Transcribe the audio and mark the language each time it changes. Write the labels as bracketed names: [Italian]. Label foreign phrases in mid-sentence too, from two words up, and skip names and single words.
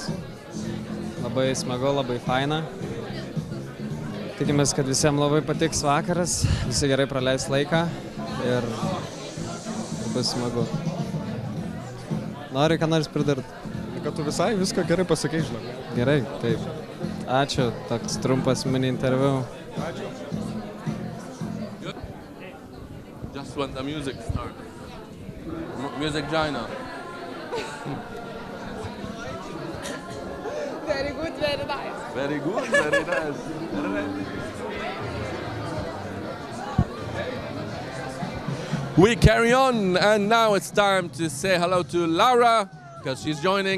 [Lithuanian] Labai smagu, labai faina. Tikimės, kad visiems labai patiks vakaras, visi gerai praleis laiką ir bus smagu. Nori ką nors pridurti? Kad tu visai viską gerai pasakei, žinok. Gerai, taip. Ačiū, toks trumpas mini interviu. Ačiū. [English] Just when the music starts. Music China. Very good, very nice. Very good, very nice. We carry on, and now it's time to say hello to Laura, because she's joining.